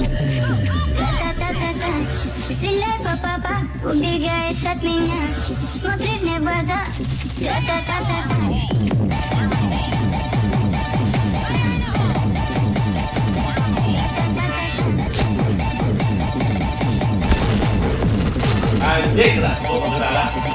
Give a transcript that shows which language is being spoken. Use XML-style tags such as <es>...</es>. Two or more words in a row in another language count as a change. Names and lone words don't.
<ru>Та-та-та-та-та. Стреляй, папа, убегаешь от меня. Смотришь мне в глаза. Та-та-та-та-та.</ru> <id>Anjing lah, oh salah.</id>